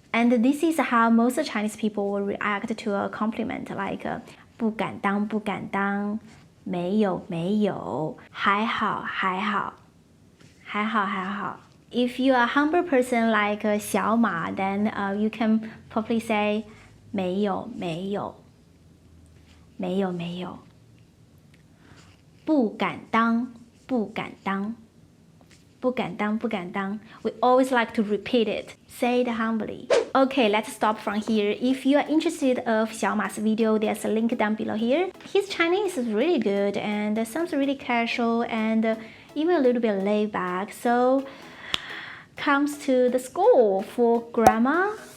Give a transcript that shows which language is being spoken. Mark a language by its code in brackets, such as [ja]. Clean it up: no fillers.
[en] And this is how most Chinese people will react to a compliment, like [zh] 不敢当不敢当，没有没有，还好还好， [en] 还好还好。 If you are a humble person like 小马, then you can probably say [zh] 没有没有。没有没有，不敢当不敢当，不敢当不敢当。 [en] We always like to repeat it. Say it humbly. Okay, let's stop from here. If you are interested of Xiaoma's video, there's a link down below here. His Chinese is really good and sounds really casual and even a little bit laid back. So comes to the score for grammar.